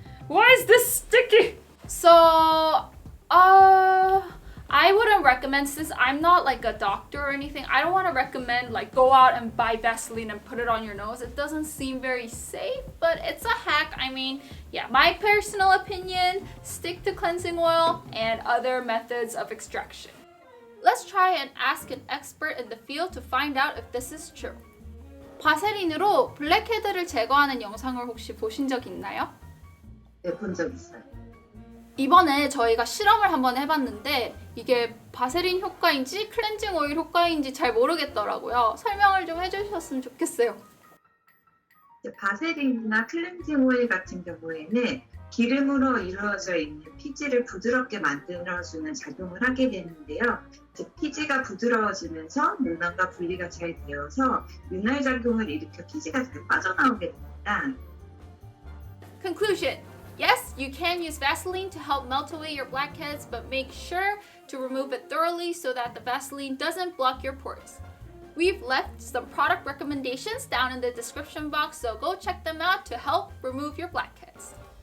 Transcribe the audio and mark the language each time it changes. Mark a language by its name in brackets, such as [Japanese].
[English] Why is this sticky? So, I wouldn't recommend, since I'm not like a doctor or anything, I don't want to recommend like go out and buy Vaseline and put it on your nose. It doesn't seem very safe, but it's a hack. I mean, yeah, my personal opinion, stick to cleansing oil and other methods of extraction. Let's try and ask an expert in the field to find out if this is true. [Korean] 바세린으로 블랙헤드를 제거하는 영상을 혹시 보신 적 있나요? 네, 본 적 있어요. 이번에 저희가 실험을 한번 해봤는데 이게 바세린 효과인지 클렌징 오일 효과인지 잘 모르겠더라고요. 설명을 좀 해주셨으면 좋겠어요. 바세린이나 클렌징 오일 같은 경우에는 기름으로 이루어져 있는 피지를 부드럽게 만들어주는 작용을 하게 되는데요. 즉 피지가 부드러워지면서 모낭과 분리가 잘 되어서 윤활작용을 일으켜 피지가 잘 빠져나오게 됩니다. [English] Conclusion. Yes, you can use Vaseline to help melt away your blackheads, but make sure to remove it thoroughly so that the Vaseline doesn't block your pores. We've left some product recommendations down in the description box, so go check them out to help remove your blackheads.